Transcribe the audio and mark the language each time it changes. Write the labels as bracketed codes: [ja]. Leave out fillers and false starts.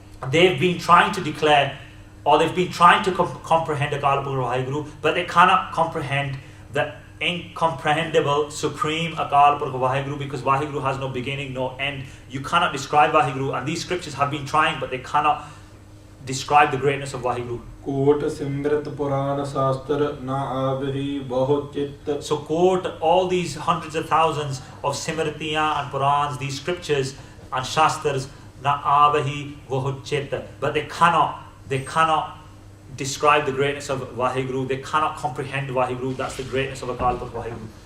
[en] They've been trying to declare, or they've been trying to comprehend Akal Purkh Waheguru, but they cannot comprehend the incomprehensible supreme Akal Purkh Waheguru, because Waheguru has no beginning, no end. You cannot describe Waheguru, and these scriptures have been trying, but they cannot describe the greatness of Waheguru. [pa] ਕੋਟ ਸਿਮਰਤ ਪੁਰਾਨ ਸ਼ਾਸਤਰ ਨਾ ਆਵਹੀ ਬਹੁ ਚਿਤ [en] So quote all these hundreds of thousands of Simritiya and Purans, these scriptures and Shastras, [pa] na avahi vohuchit, [en] but they cannot describe the greatness of Waheguru. They cannot comprehend Waheguru. That's the greatness of Akal Purkh Waheguru.